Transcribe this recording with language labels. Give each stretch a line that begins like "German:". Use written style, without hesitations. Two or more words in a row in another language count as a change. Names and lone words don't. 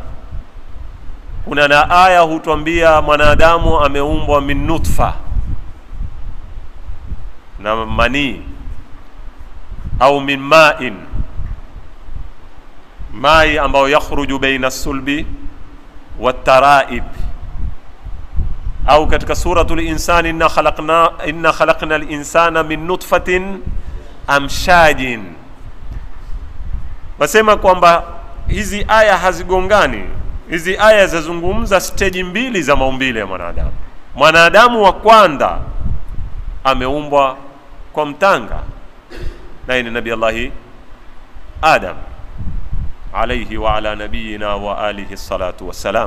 Swahili: Kuna na aya hutuambia mwanadamu ameumbwa
Arabic: من نطفة,
Swahili: na mani, au
Arabic: من ماء,
Swahili: mai ambao
Arabic: يخرج بين صلب وترائب.
Swahili: Au katika suratul insani
Arabic: إنا خلقنا الإنسان من نطفة أمشاج.
Swahili: Wasema kwamba hizi aya hazigongani. Hizi aya zazungumza stage mbili za maumbile ya mwanadamu. Mwanadamu wa kwanza ameumbwa kwa mtanga, na ni Nabii Allah Adam
Arabic: عليه وعلى نبينا وآله الصلاة والسلام.